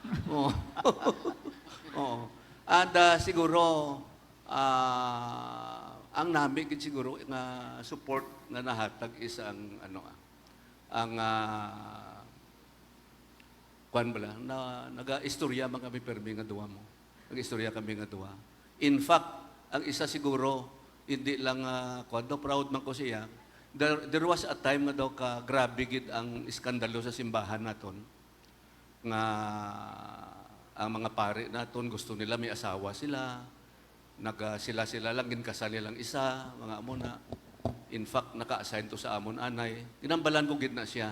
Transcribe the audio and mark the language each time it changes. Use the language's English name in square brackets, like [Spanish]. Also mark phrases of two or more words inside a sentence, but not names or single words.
[Hiligaynon] And siguro ang namin gid siguro nga support nga nahatag is ang kuan bala na naga-istorya man kami permi nga duwa mo. Nag-istorya kami nga duwa. [English] In fact, [Hiligaynon] ang isa siguro hindi lang proud man ko siya. [English] There was a time [Hiligaynon] nga daw ka grabe gid ang iskandalo sa simbahan naton nga ang mga pare naton gusto nila may asawa sila sila lang ginkasal nilang isa, mga amo na. [English] In fact, [Hiligaynon] naka-assign to sa amon anay. Ginambalan ko gid na siya.